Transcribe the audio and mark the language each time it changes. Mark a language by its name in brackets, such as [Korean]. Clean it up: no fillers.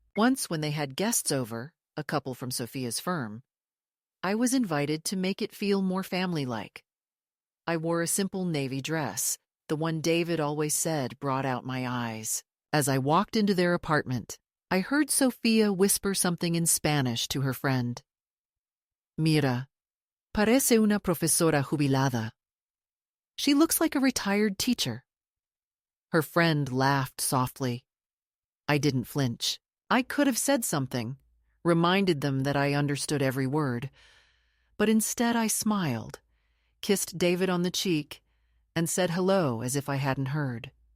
[English] Once, when they had guests over, a couple from Sophia's firm, I was invited to make it feel more family-like. I wore a simple navy dress, the one David always said brought out my eyes. As I walked into their apartment, I heard Sophia whisper something in Spanish to her friend. [Spanish] "Mira, parece una profesora jubilada. [English] She looks like a retired teacher." Her friend laughed softly. I didn't flinch. I could have said something, reminded them that I understood every word. But instead I smiled, kissed David on the cheek, and said hello as if I hadn't heard.